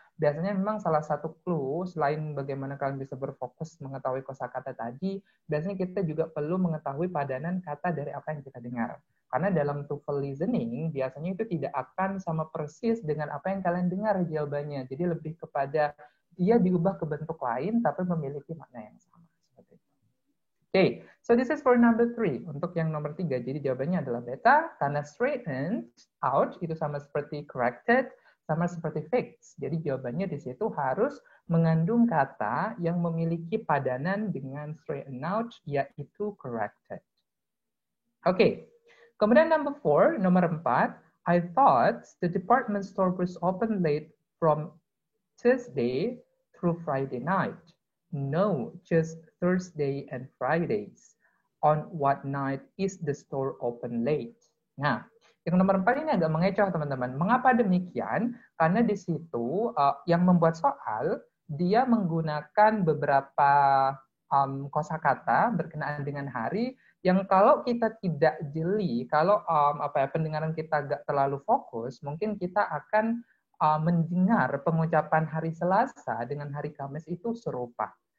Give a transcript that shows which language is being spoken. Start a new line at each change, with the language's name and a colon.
Indonesian: Biasanya memang salah satu clue selain bagaimana kalian bisa berfokus mengetahui kosakata tadi, biasanya kita juga perlu mengetahui padanan kata dari apa yang kita dengar. Karena dalam TOEFL listening biasanya itu tidak akan sama persis dengan apa yang kalian dengar jawabannya. Jadi lebih kepada dia diubah ke bentuk lain tapi memiliki makna yang sama. Seperti itu.
English: Okay, so this is for number 3.
Indonesian: Untuk yang nomor 3, jadi jawabannya adalah beta karena straightened out itu sama seperti corrected, sama seperti fix. Jadi jawabannya di situ harus mengandung kata yang memiliki padanan dengan straighten out, yaitu corrected. Oke. Kemudian
English: number 4,
Indonesian: nomor 4,
English: I thought the department store was open late from Tuesday through Friday night. No, just Thursday and Fridays. On what night is the store open late?
Indonesian: Nah, yang nomor 4 ini agak mengecoh teman-teman. Mengapa demikian? Karena di situ yang membuat soal, dia menggunakan beberapa kosakata berkenaan dengan hari yang kalau kita tidak jeli, kalau pendengaran kita agak terlalu fokus, mungkin kita akan mendengar pengucapan hari Selasa dengan hari Kamis itu serupa.